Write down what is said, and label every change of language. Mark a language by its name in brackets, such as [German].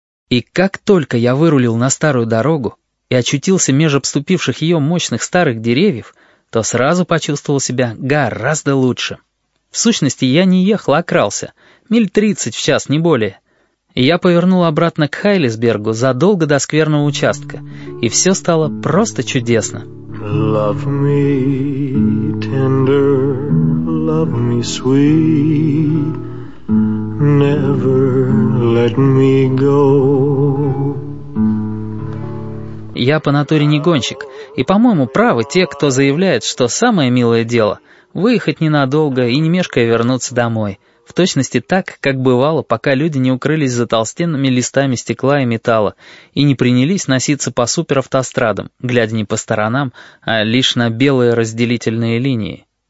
[Russian] И как только я вырулил на старую дорогу и очутился меж обступивших ее мощных старых деревьев, то сразу почувствовал себя гораздо лучше. В сущности, я не ехал, а крался. 30 миль в час, не более. И я повернул обратно к Хайлисбергу задолго до скверного участка, и все стало просто чудесно. [English] Love me tender, love me sweet, never let me go. [Russian] Я по натуре не гонщик, и, по-моему, правы те, кто заявляет, что самое милое дело — выехать ненадолго и не мешкая вернуться домой, в точности так, как бывало, пока люди не укрылись за толстенными листами стекла и металла и не принялись носиться по суперавтострадам, глядя не по сторонам, а лишь на белые разделительные линии.